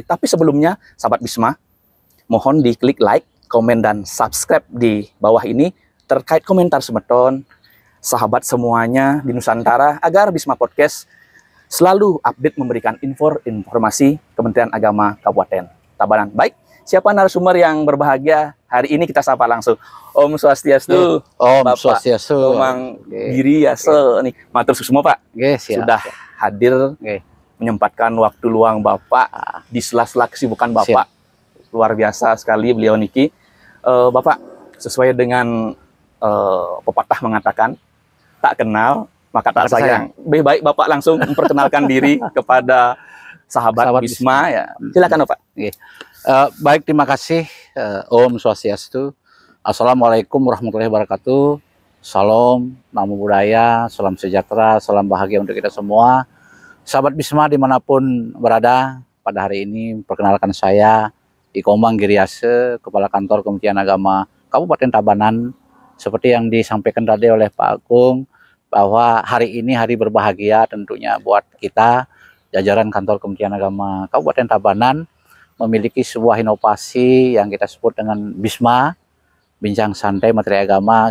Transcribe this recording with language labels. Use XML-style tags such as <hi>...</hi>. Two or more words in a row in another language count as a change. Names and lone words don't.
<id>Tapi sebelumnya, sahabat Bisma, mohon diklik like, komen, dan subscribe di bawah ini terkait komentar semeton sahabat semuanya di Nusantara, agar Bisma Podcast selalu update memberikan informasi Kementerian Agama Kabupaten Tabanan. Baik, siapa narasumber yang berbahagia hari ini, kita sapa langsung.</id> <ban>Om Swastiastu. Om</ban> <id>Bapak</id> <ban>Swastiastu.</ban> <id>Komang Giri Yase nih,</id> <ban>matur suksma</ban> <id>Pak. Siap. Sudah hadir, menyempatkan waktu luang Bapak di sela-sela kesibukan Bapak. Luar biasa sekali beliau niki. Bapak, sesuai dengan pepatah mengatakan, tak kenal maka tak sayang. Lebih baik Bapak langsung memperkenalkan diri kepada sahabat Bisma ya. Silakan Bapak. Baik, terima kasih.</id> <ban>Om Swastiastu.</ban> <ar>السلام عليكم ورحمة الله وبركاته.</ar> <id>Salam,</id> <pi>Namo Buddhaya,</pi> <id>salam sejahtera, salam bahagia untuk kita semua. Sahabat Bisma dimanapun berada, pada hari ini perkenalkan saya Komang Giri Yase, Kepala Kantor Kementerian Agama Kabupaten Tabanan. Seperti yang disampaikan tadi oleh Pak Agung, bahwa hari ini hari berbahagia tentunya buat kita, jajaran Kantor Kementerian Agama Kabupaten Tabanan, memiliki sebuah inovasi yang kita sebut dengan Bisma, Bincang Santai Materi Agama.</id>